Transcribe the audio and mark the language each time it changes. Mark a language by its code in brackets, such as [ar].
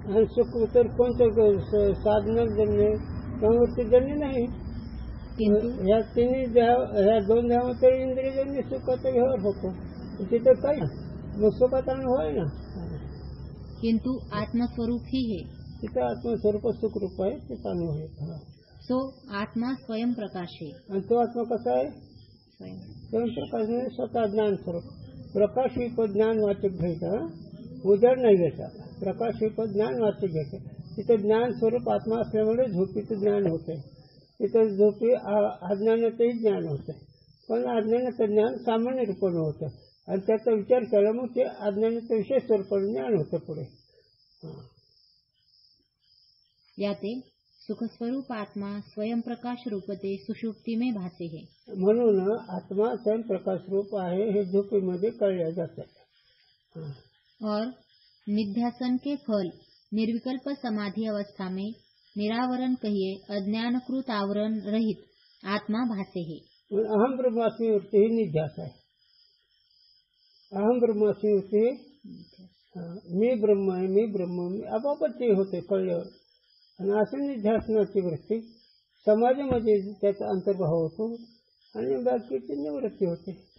[mr] आणि सुख तर कोणतं साधनजन्य प्रवृत्तीजन्य नाही. ह्या 2 देहामध्ये तर इंद्रियजन्य सुखाचा व्यवहार होतो. तिथं काय मग सुखाचा अनुभव आहे ना. [hi] किंतु आत्मस्वरूप ही है. [mr] तिथं आत्मस्वरूप सुखरूप आहे, त्याचा अनुभव आहे. [hi] सो आत्मा स्वयं प्रकाश है. [mr] आणि तो आत्मा कसा आहे? स्वयंप्रकाश म्हणजे स्वतः ज्ञान स्वरूप. प्रकाश विपद ज्ञान वाचक घ्यायचा, उजाड नाही घ्यायचा. प्रकाश विपद ज्ञान वाचक घ्यायचं. तिथं ज्ञान स्वरूप आत्मा असल्यामुळे झोपीचं ज्ञान होतंय. तिथं झोपी अज्ञानाचंही ज्ञान होतं. पण अज्ञानाचं ज्ञान सामान्य रूपानं होतं आणि त्याचा विचार केला मग ते अज्ञानाचं विशेष स्वरूपाने ज्ञान होतं पुढे. [hi] याते सुखस्वरूप आत्मा स्वयंप्रकाश रूपते सुषुप्ति में भासे है. [mr] म्हणून आत्मा स्वयंप्रकाश रूप आहे हे झोपेमध्ये कळले जातं. [hi] और निध्यासन के फल निर्विकल्प समाधि अवस्था में निरावरण कहिए अज्ञानकृत आवरण रहित आत्मा भासे है. [mr] अहम ब्रह्मास्मी वृत्ती ही निध्यास आहे. अहम ब्रह्मास्मी वृत्ती मी ब्रह्म आहे, मी ब्रह्म, मी आपोआपच ते होते कळल्यावर. आणि असं निध्यासनाची वृत्ती समाजामध्ये त्याचा अंतर्भाव होतो आणि बाकीची निवृत्ती होते.